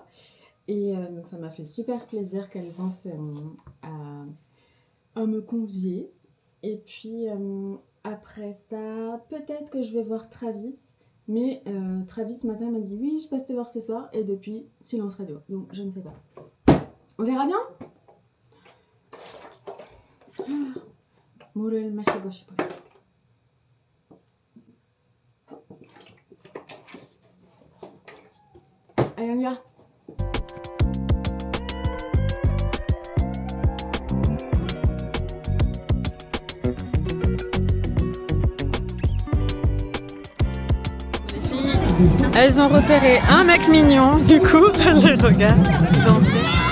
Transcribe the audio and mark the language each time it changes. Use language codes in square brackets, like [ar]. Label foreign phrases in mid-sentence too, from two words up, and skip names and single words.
[fr] Et donc ça m'a fait super plaisir qu'elle pense à me convier. Et puis après ça, peut-être que je vais voir Travis. Mais Travis ce matin m'a dit oui, je passe te voir ce soir. Et depuis, silence radio. Donc je ne sais pas. On verra bien. [ko] 물을 마시고 싶어요. [fr] Allez, on y va. Les filles, elles ont repéré un mec mignon, du coup, elles les regardent danser.